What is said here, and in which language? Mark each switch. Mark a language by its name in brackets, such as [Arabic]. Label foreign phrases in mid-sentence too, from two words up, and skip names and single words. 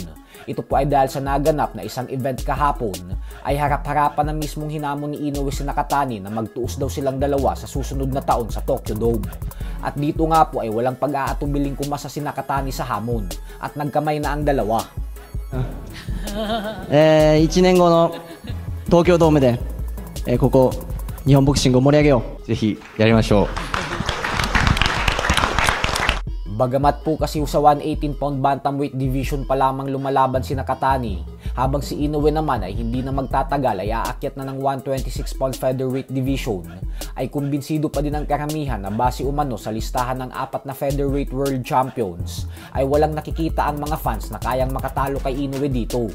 [Filipino] Ito po ay dahil sa naganap na isang event kahapon ay harap-harapan na mismong hinamon ni Inoue si Nakatani na magtuos daw silang dalawa sa susunod na taon sa Tokyo Dome. At dito nga po ay walang pag-aatubiling kumasa si Nakatani sa hamon at nagkamay na ang dalawa. [Japanese] 1 年後の東京ドームで、ここ日本ボクシングを盛り上げよう。ぜひやりましょう。 [Filipino] Bagamat po kasi sa [English] 118-pound bantamweight division [Filipino] pa lamang lumalaban si Nakatani, habang si Inoue naman ay hindi na magtatagal ay aakyat na ng [English] 126-pound featherweight division, [Filipino] ay kumbinsido pa din ang karamihan na base umano sa listahan ng 4 na [English] featherweight world champions [Filipino] ay walang nakikita ang mga fans na kayang makatalo kay Inoue dito.